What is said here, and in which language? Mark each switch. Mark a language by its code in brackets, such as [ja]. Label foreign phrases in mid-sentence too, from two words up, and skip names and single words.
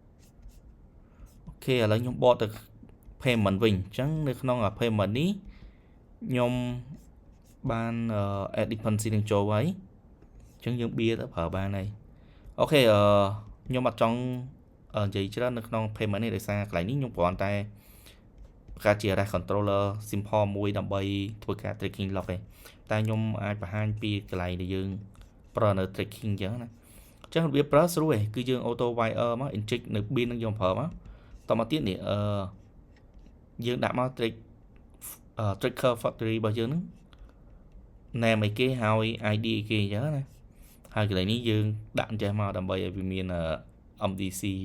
[km] ឡូវខ្ញុំបកទៅ payment វិញអញ្ចឹងនៅក្នុង payment នេះខ្ញុំបាន [en] add dependency [km] នឹងចូលហើយអញ្ចឹងយើងបៀទៅប្រើបានហើយអូខេខ្ញុំអ ត់ចង់និយាយច្រើននៅក្នុង payment នេះដោយសារកន្លែងនេះខ្ញុំគ្រាន់តែបង្កើតជា [en] REST controller simple [km] មួយដើម្បីធ្វើការ [en] tracking log [km] ទេតែខ្ញុំអាចបង្ហាញពីកន្លែងដែលយើងប្រើនៅ tracking អញ្ចឹងណាអញ្ចឹងរបៀបប្រើស្រួលឯងគឺយើង [en] auto wire [km] មក inject នៅ bin នឹងយើងប្រើមកតមកទៀតនេះយើងដាក់មក [en] tracker factory [km] របស់យើងហ្នឹង name អីគេហើយ ID អីគេអញ្ចឹងណាហើយកន្លែងនេះយើងដាក់អញ្ចេះមកដើម្បីឲ្យវាមាន MDC